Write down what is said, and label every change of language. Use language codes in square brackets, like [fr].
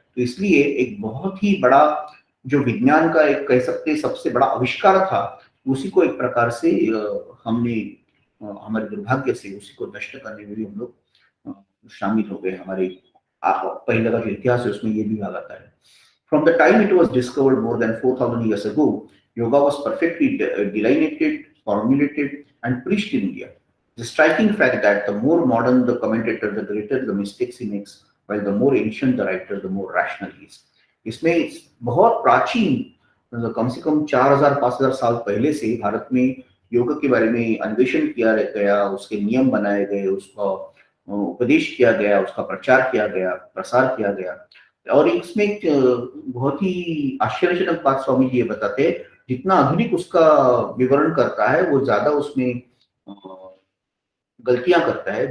[hi] तो इसलिए एक बहुत ही बड़ा जो विज्ञान का एक कह सकते हैं सबसे बड़ा आविष्कार था, उसी को एक प्रकार से हमने हमारे दुर्भाग्य से उसी को नष्ट करने में भी हम लोग शामिल हो गए। हमारे पहले का जो इतिहास है उसमें ये भी भाग आता है। [en] From the time it was discovered more than 4,000 years ago, yoga was perfectly delineated, formulated, and preached in India. The striking fact that the more modern the commentator, the greater the mistakes he makes, while the more ancient the writer, the more rational he is. [hi] इसमें बहुत प्राचीन, कम से कम 4,000-5,000 साल पहले से भारत में योग के बारे में अन्वेषण किया गया, उसके नियम बनाए गए, उसका उपदेश किया गया, उसका प्रचार किया गया, प्रसार किया गया। और इसमें एक बहुत ही आश्चर्यजनक बात स्वामी जी ये बताते हैं, जितना आधुनिक उसका विवरण करता है, वो ज्यादा उसमें गलतियां करता है।